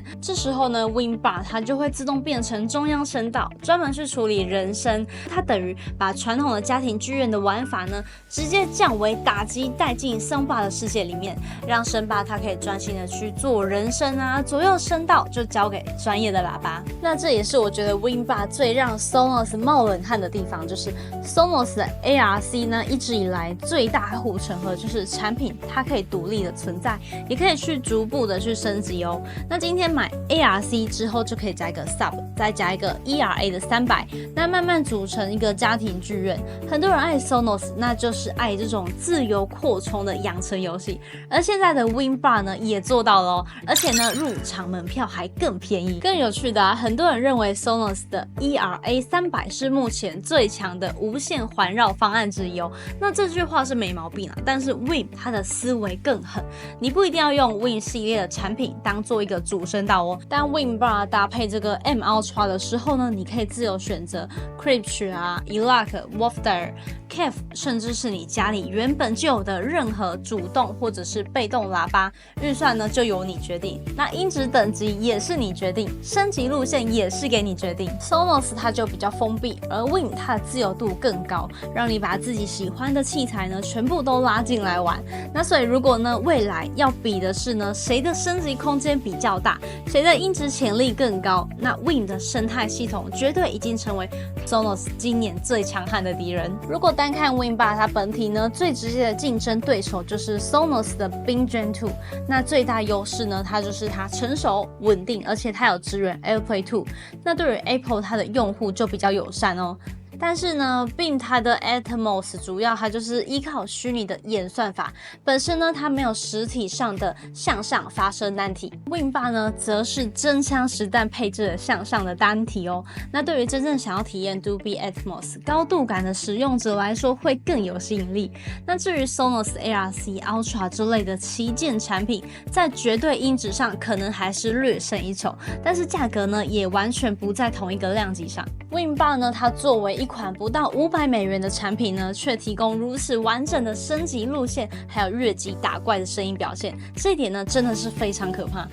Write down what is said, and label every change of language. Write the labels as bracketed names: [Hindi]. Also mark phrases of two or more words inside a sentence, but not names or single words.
[Chinese] 這時候呢 ，Win Bar 它就會自動變成中央聲道，專門去處理人聲。它等於把傳統的家庭劇院的玩法呢，直接降為打擊帶進聲霸的世界裡面，讓聲霸它可以專心的去做人声啊，左右聲道就交給專業的喇叭。那這也是我覺得 Win Bar 最讓 Sonos 冒冷汗的地方，就是 Sonos 的 ARC 呢，一直以來最大護城河就是產品它可以獨立的存在，也可以去逐步的去升級哦。那今天買 ARC 之後就可以加一個 Sub， 再加一個 ERA 的300，那慢慢組成一個家庭劇院。很多人愛 Sonos， 那就是愛這種自由擴充的養成遊戲，而現在的 Win Bar 呢也做到了哦，而且呢入場門票還更便宜。更有趣的啊，很多人認為 Sonos 的 ERA 300是目前最強的無線環繞方案之一哦。那這句話是沒毛病啊，但是 Win 它的思維更狠，你不一定要用 Win 系列的產品當做一個主聲道哦。當 Win Bar 搭配這個 M Ultra 的時候呢，你可以自由選擇 Klipsch 啊、Elac、Wafter、KEF，甚至是你家裡原本就有的任何主動或者是被動喇叭，預算呢就由你決定。那音質等級也是你決定，升級路線也是給你決定。Sonos 它就比較封閉，而 Win 它的自由度更高，讓你把自己喜歡的器材呢全部都拉進來玩。那所以如果呢未来要比的是呢誰的升級空間比較大，誰的音質潛力更高，那 Win 的生態系統絕對已經成為 Sonos 今年最強悍的敵人。如果單看 Win Bar 它本體呢，最直接的競爭對手就是 Sonos 的 Beam Gen 2。那最大優勢呢，它就是它成熟穩定，而且它有支援 AirPlay 2。那對於 Apple 它的用戶就比較友善哦。但是呢 Beam 它的 Atmos 主要它就是依靠虛擬的演算法，本身呢它没有實體上的向上发射单體。Win 8 呢則是真槍實彈配置了向上的單體哦。那對於真正想要體驗 Dolby Atmos 高度感的使用者來說會更有吸引力。那至於 Sonos ARC Ultra 之類的旗艦產品，在絕對音質上可能還是略勝一籌，但是價格呢也完全不在同一個量級上。Win 8呢，它作為一款不到$500的產品呢，卻提供如此完整的升級路線，還有越級打怪的聲音表現，這一點呢真的是非常可怕。